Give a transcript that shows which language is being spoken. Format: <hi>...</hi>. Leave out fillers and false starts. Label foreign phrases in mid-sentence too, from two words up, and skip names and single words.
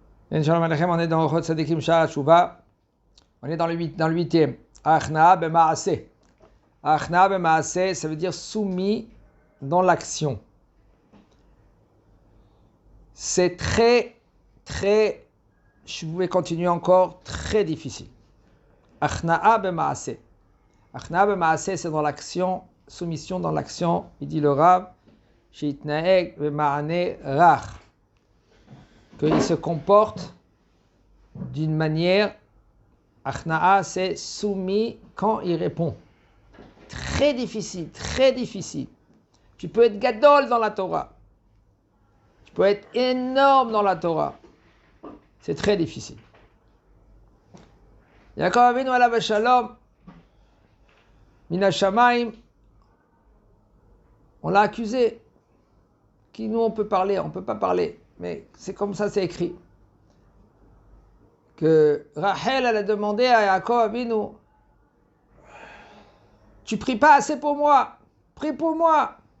<he>שלום עליכם,</he> <fr>on est dans Orchot Tzadikim Sha'ar Tshuva. On est dans le 8e.</fr> <he>הכנעה במעשה. הכנעה במעשה,</he> <fr>ça veut dire soumis dans l'action. C'est très, je vais continuer encore, très difficile.</fr> <he>הכנעה במעשה. הכנעה במעשה,</he> <fr>c'est dans l'action, soumission dans l'action. Il dit le Rav,</fr> <he>שיתנהג במענה רך.</he> <fr>Qu'il se comporte d'une manière, Achna'a, c'est soumis quand il répond. Très difficile, très difficile. Tu peux être gadol dans la Torah. Tu peux être énorme dans la Torah. C'est très difficile.</fr> <he>יעקב אבינו עליו שלום, מן השמים,</he> <fr>on l'a accusé. Qui nous on peut parler, on ne peut pas parler. Mais c'est comme ça, c'est écrit. Que Rachel, elle a demandé à Yaakov Avinu, tu pries pas assez pour moi, prie pour moi.</fr>